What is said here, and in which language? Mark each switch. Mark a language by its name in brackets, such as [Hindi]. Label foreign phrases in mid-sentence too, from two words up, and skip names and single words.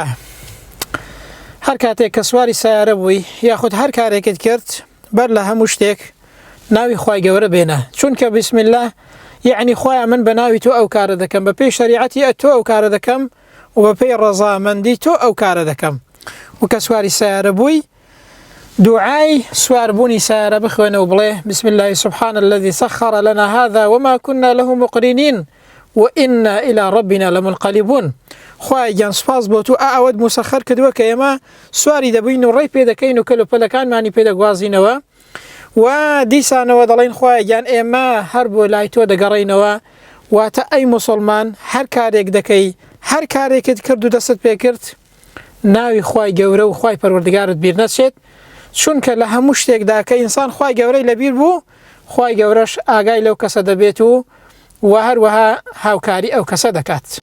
[Central Kurdish] هر کاتێک کە سواری سیارە بووی یاخود هەر کارێکت کرد بەر لە هەموو شتێک ناوی خوای گەورە بێنە، چونکە [Arabic] بسم الله [Central Kurdish] یعنی خوای من بە ناوی تۆ ئەو کارە دەکەم، بە پێی شریعەتی تۆ ئەو کارە دەکەم و بە پێی ڕەزامەندی تۆ ئەو کارە دەکەم. و کە سواری سیارە بووی دوعای سواربوونی سیارە بخوێنە و بڵێ [Arabic] بسم الله سبحان الذي سخر لنا هذا وما كنا له مقرنين وإنا إلى ربنا لمنقلبون. [Central Kurdish] خوای گیان سپاس بۆ تو ئەوەت مسەخەر کردووە کە ئێمە سواری دەبووین و ڕێی پێ دەکەین و کەلوپەلەکانمانی پێ دەگوازینەوە و دیسانەوە دەڵێن خوای گیان ئێمە هەر بۆ لای تۆ دەگەڕینەوە. واتە ئەی موسڵمان هەر کارێک دەکەی، هەر کارێکت کرد و دەست پێ کرد ناوی خوای گەورە و خوای پەروەردگارت بیر نەچێت، چونکە لە هەموو شتێکدا کە ئینسان خوای گەورەی لەبیر بوو خوای گەورەش ئاگای لەو کەسە دەبێت و هەروەها هاوکاری ئەو کەسە دەکات.